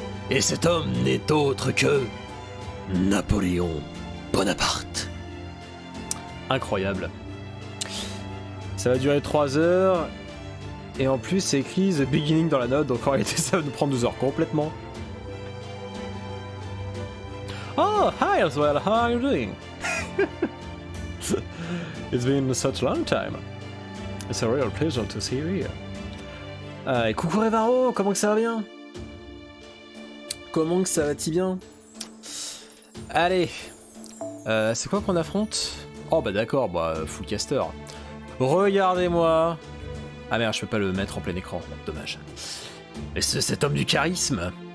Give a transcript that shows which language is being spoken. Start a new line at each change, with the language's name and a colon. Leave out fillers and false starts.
French: Et cet homme n'est autre que Napoléon Bonaparte. Incroyable. Ça va durer 3 heures et en plus c'est écrit The Beginning dans la note, donc en réalité ça va nous prendre 12 heures complètement.
English: Oh, hi as well, how are you doing? It's been such a long time. It's a real pleasure to see you here.
French: Et coucou Revaro, comment que ça va bien? Comment que ça va-t-il bien? Allez, c'est quoi qu'on affronte? Oh bah d'accord, bah full caster. Regardez-moi. Ah merde, je peux pas le mettre en plein écran, dommage. Mais c'est cet homme du charisme.